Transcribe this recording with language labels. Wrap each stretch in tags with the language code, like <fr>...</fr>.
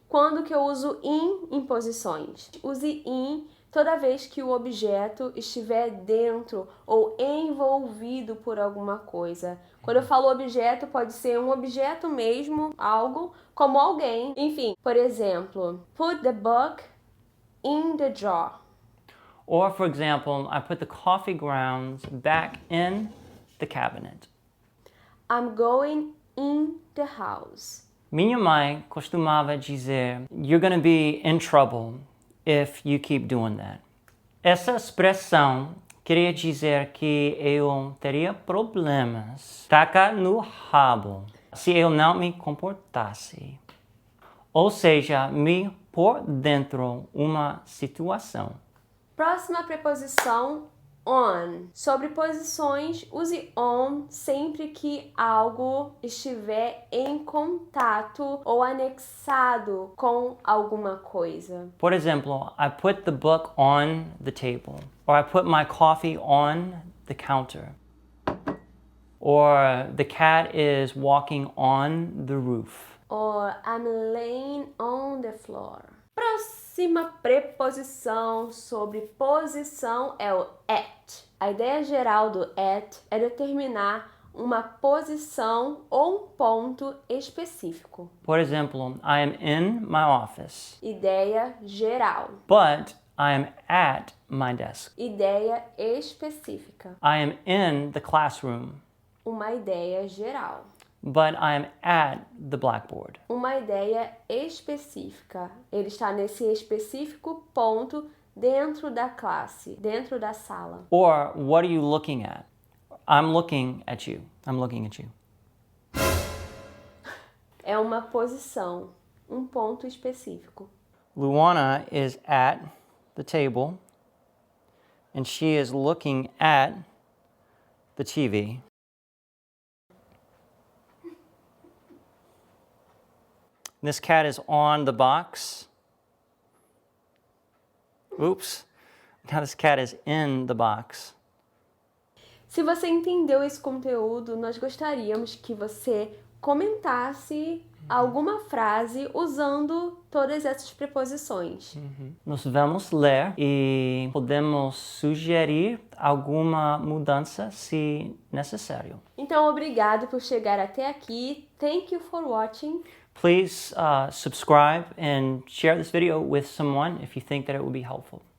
<pt>Quando que eu uso em posições? Use in toda vez que o objeto estiver dentro ou envolvido por alguma coisa. Quando eu falo objeto, pode ser um objeto mesmo, algo, como alguém. Enfim, por exemplo,</pt> <en>put the book in the drawer. Or, for example, I put the coffee grounds back in the cabinet. I'm going in the house.</en> <pt>Minha mãe costumava dizer,</pt> <en>you're going to be in trouble if you keep doing that.</en> <pt>Essa expressão queria dizer que eu teria problemas, taca no rabo, se eu não me comportasse. Ou seja, me pôr dentro uma situação. Próxima preposição, on. Sobre posições, use on sempre que algo estiver em contato ou anexado com alguma coisa. Por exemplo,</pt> <en>I put the book on the table. Or I put my coffee on the counter. Or the cat is walking on the roof. Or I'm laying on the floor.</en> <pt>Próxima preposição sobre posição é o at. A ideia geral do at é determinar uma posição ou um ponto específico. Por exemplo,</pt> <en>I am in my office.</en> <pt>Ideia geral.</pt> <en>But I am at my desk.</en> <pt>Ideia específica.</pt> <en>I am in the classroom.</en> <pt>Uma ideia geral.</pt> <en>But I am at the blackboard.</en> <pt>Uma ideia específica. Ele está nesse específico ponto dentro da classe, dentro da sala.</pt> <en>Or what are you looking at? I'm looking at you. I'm looking at you.</en> <pt>É uma posição, um ponto específico.</pt> <en>Luana is at the table and she is looking at the TV. This cat is on the box. Oops. Now this cat is in the box.</en> <pt>Se você entendeu esse conteúdo, nós gostaríamos que você comentasse alguma frase usando todas essas preposições. Nós vamos ler e podemos sugerir alguma mudança se necessário. Então, obrigado por chegar até aqui.</pt> <en>Thank you for watching. Please subscribe and share this video with someone if you think that it would be helpful.</en>